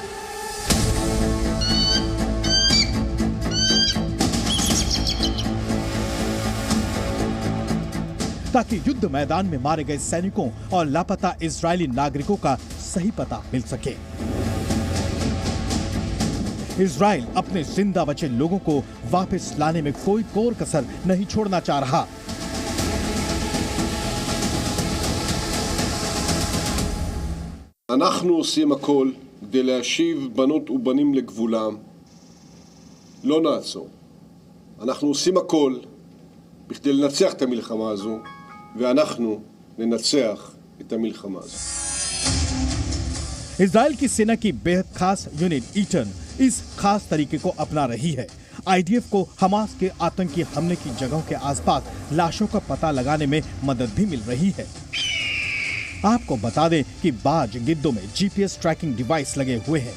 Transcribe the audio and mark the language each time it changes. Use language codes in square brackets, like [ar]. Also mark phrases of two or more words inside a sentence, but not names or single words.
[hi] ताकि युद्ध मैदान में मारे गए सैनिकों और लापता इजरायली नागरिकों का सही पता मिल सके। इजराइल अपने जिंदा बचे लोगों को वापस लाने में कोई कोर कसर नहीं छोड़ना चाह रहा। [he] אנחנו עושים הכל כדי להשיב בנות ובנים לגבולם. לא נעצור. אנחנו עושים הכל בכדי לנצח את המלחמה הזו, ואנחנו ננצח את המלחמה הזו. [hi] इजराइल की सेना की बेहद खास यूनिट ईटन इस खास तरीके को अपना रही है। आईडीएफ को हमास के आतंकी हमले की जगहों के आसपास लाशों का पता लगाने में मदद भी मिल रही है। आपको बता दें कि बाज गिद्धों में [en] GPS tracking device [hi] लगे हुए हैं।